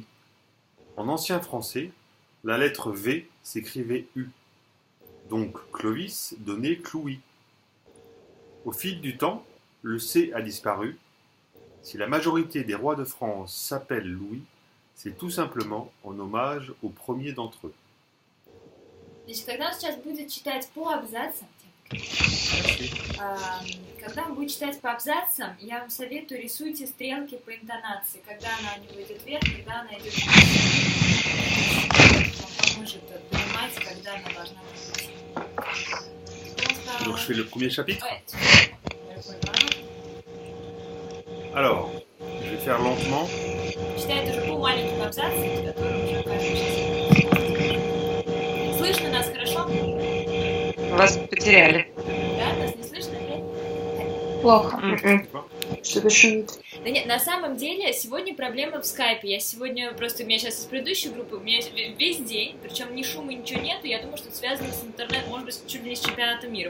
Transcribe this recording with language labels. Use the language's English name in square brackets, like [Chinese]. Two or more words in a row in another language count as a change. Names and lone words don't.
[French] En ancien français, la lettre V s'écrivait U. Donc Clovis donnait Clouis. Au fil du temps, le C a disparu. Si la majorité des rois de France s'appellent Louis, c'est tout simplement en hommage au premier d'entre eux. [Russian] Значит, когда он сейчас будет читать по абзацам, когда он будет читать по абзацам, я вам советую, рисуйте стрелки по интонации, когда она у него идет вверх, когда она идет вниз. Вам поможет понимать, когда она должна быть. [French] Donc je fais le premier chapitre. Ouais. Alors, je vais faire lentement. [Russian] Читает уже по маленьким абзацам, которые уже каждый сейчас. Слышно нас хорошо? Вас потеряли. Да, нас не слышно, нет? Плохо. Что-то шумит. Да нет, на самом деле, сегодня проблема в скайпе. Я сегодня просто, у меня сейчас из предыдущей группы, у меня весь день, причем ни шума, ничего нету, я думаю, что это связано с интернетом, может быть, чуть ли не с чемпионатом мира.